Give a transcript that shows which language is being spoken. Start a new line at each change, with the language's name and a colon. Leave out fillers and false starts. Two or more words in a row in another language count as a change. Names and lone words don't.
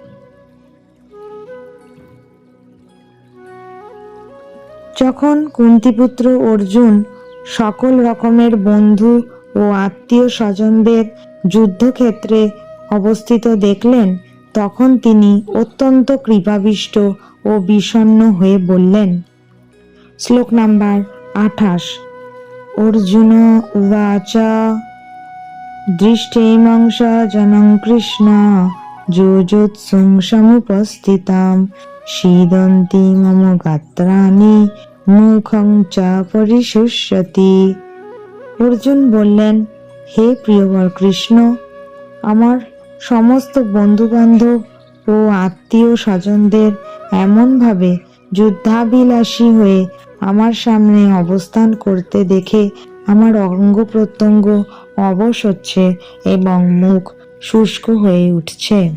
Bangla: যখন কুন্তিপুত্র অর্জুন সকল রকমের বন্ধু ও আত্মীয় স্বজনদের যুদ্ধক্ষেত্রে অবস্থিত দেখলেন, তখন তিনি অত্যন্ত কৃপাবিষ্ট ও বিষণ্ণ হয়ে বললেন। শ্লোক নাম্বার ২৮।
Sanskrit: অর্জুন উবাচ দৃষ্টেমং সজনং কৃষ্ণ যুযুৎসুং সমুপস্থিতাম সীদন্তি মম গাত্রাণি মুখং চ পরিশুষ্যতি।
Bangla: অর্জুন বললেন, হে প্রিয়বর কৃষ্ণ, আমার সমস্ত বন্ধুবান্ধব ও আত্মীয় স্বজনদের এমনভাবে যুদ্ধাভিলাষী হয়ে আমার সামনে অবস্থান করতে দেখে আমার অঙ্গ প্রত্যঙ্গ অবশ হচ্ছে এবং মুখ শুষ্ক হয়ে উঠছে।